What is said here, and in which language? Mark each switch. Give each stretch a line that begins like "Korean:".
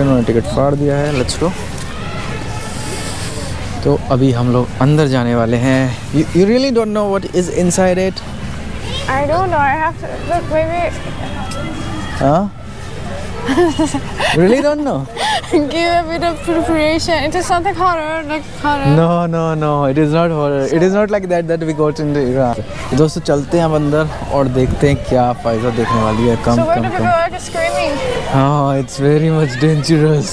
Hindi: उन्होंने टिकट फाड़ दिया है.
English: Let's go.
Hindi: तो अभी हम लोग अंदर जाने वाले हैं.
English: You really don't know what is inside it? I don't know. I have to look. Maybe Huh? Really don't know? give a bit of preparation. It is something horror, like horror. No. It is not horror. It is not like that we got into Iran.
Hindi: दोस्तों चलते हैं हम अंदर और देखते हैं क्या फायदा देखने वाली है.
English: So where do people are just screaming? हाँ, it's very much dangerous.